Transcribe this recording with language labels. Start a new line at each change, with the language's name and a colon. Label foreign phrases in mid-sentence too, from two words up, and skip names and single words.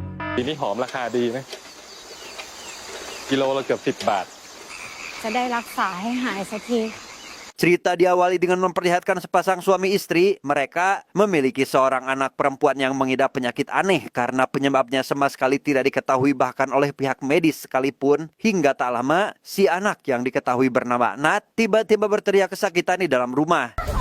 Thai: ปีนี้หอมราคาดีนะกิโลละเกือบ10 บาท จะได้รักษาให้หายสักที
Indonesian: Cerita diawali dengan memperlihatkan sepasang suami istri. Mereka memiliki seorang anak perempuan yang mengidap penyakit aneh karena penyebabnya sama sekali tidak diketahui bahkan oleh pihak medis sekalipun. Hingga tak lama, si anak yang diketahui bernama Nat tiba-tiba berteriak kesakitan di dalam rumah.